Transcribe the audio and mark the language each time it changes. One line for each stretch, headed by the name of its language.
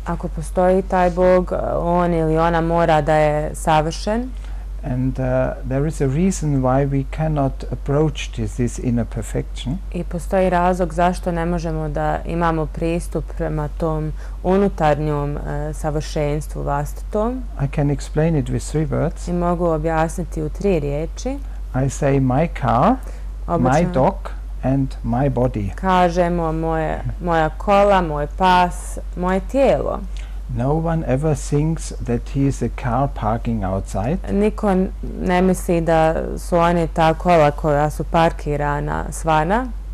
Bosnian: Ako postoji taj Bog, on ili ona mora da je savršen.
English: And there is a reason why we cannot approach this inner perfection.
Bosnian: I postoji razlog zašto ne možemo da imamo pristup prema tom unutarnjom savršenstvu vlastitom.
English: I can explain it with 3 words.
Bosnian: I mogu objasniti u 3 riječi.
English: I say my car, my dog and my body.
Bosnian: Kažemo moja kola, moj pas, moje tijelo.
English: No one ever thinks that he is a car parking outside.
Bosnian: Niko ne misli da su oni ta kola koja su parkirana svana.